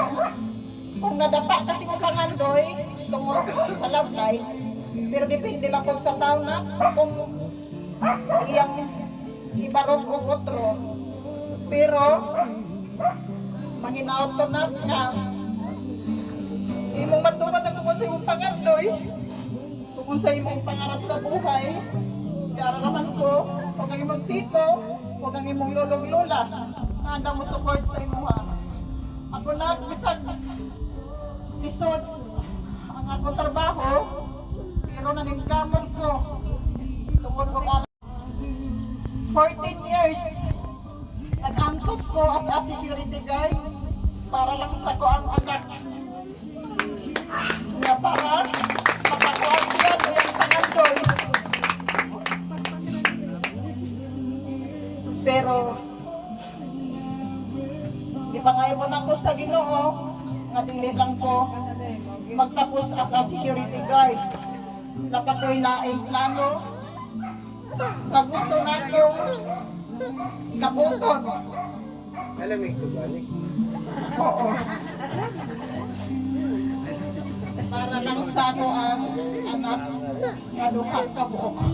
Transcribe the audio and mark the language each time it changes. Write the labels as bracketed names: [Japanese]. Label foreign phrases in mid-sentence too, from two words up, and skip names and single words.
[Cebuano] Kung nadapa kasi mo pangandoy tungod sa love life, pero depende lang po sa tao na kung iyang ibarog o otro. Pero manginaot ko na nga imong matuman na kung sa imong pangandoy, kung sa imong pangarap sa buhay. Kaya naman ko, huwag ang imong tito, huwag ang imong lolong lola, handa mo support sa imuha. Ako na, bisag lisod ang akong trabaho, pero naningkamot ko tungkol ko 14 years nag-antos ko [English] as a security guard [Cebuano] para lang sa ko ang anak na para makakuha siya sa iyang pangandoy. Pero di pa nga ibon ako sa Ginoo nga dili lang ko magtapos [English] as a security guard. [Cebuano] Napakoy laing plano na gusto na kong kabuton. Oo. Para lang sa ako ang anak nga duha ka buok.